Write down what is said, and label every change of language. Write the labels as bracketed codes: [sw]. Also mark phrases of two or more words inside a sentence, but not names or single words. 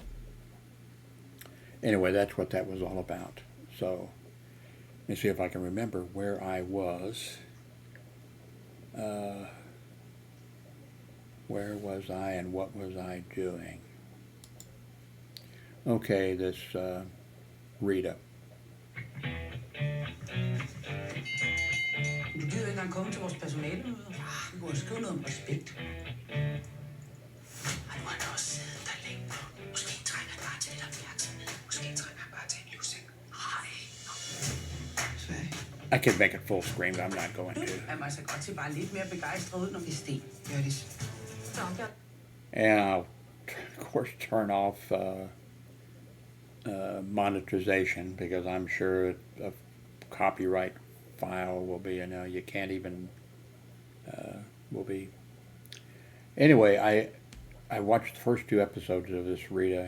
[en] Anyway, that's what that was all about. So, let me see if I can remember where I was. Where was I and what was I doing? Okay, this Rita. [da] Du gider ikke engang komme til vores personalemøder. Vi kunne skrive noget om respekt. Han må da også sidde der længe. Måske trænger han bare til lidt opmærksomhed. Måske trænger han bare til en livsing. [en] I could make it full screen, but I'm not going to. [da] Han må altså godt se bare lidt mere begejstret ud, når vi sten. Ja, det [en] And I'll, of course, turn off monetization, because I'm sure a copyright file will be, you can't even, will be. Anyway, I watched the first 2 episodes of this Rita.